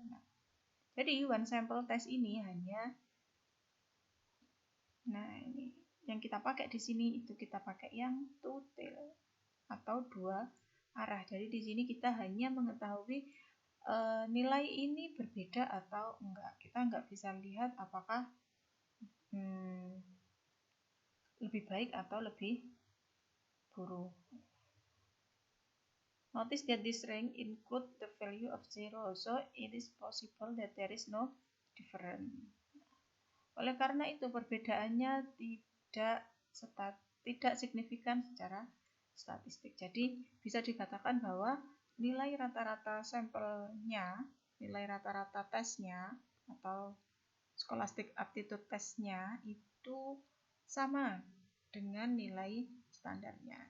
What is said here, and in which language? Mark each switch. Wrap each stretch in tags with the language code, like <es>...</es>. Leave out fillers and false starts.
<id>Nah, jadi one sample test ini hanya, nah ini yang kita pakai di sini itu kita pakai yang two tail atau dua arah. Jadi di sini kita hanya mengetahui nilai ini berbeda atau enggak. Kita enggak bisa lihat apakah lebih baik atau lebih buruk.</id> <en>Notice that this range include the value of 0, so it is possible that there is no difference.</en> <id>Oleh karena itu perbedaannya tidak signifikan secara statistik. Jadi bisa dikatakan bahwa nilai rata-rata sampelnya, nilai rata-rata tesnya atau scholastic aptitude testnya itu sama dengan nilai standarnya.</id>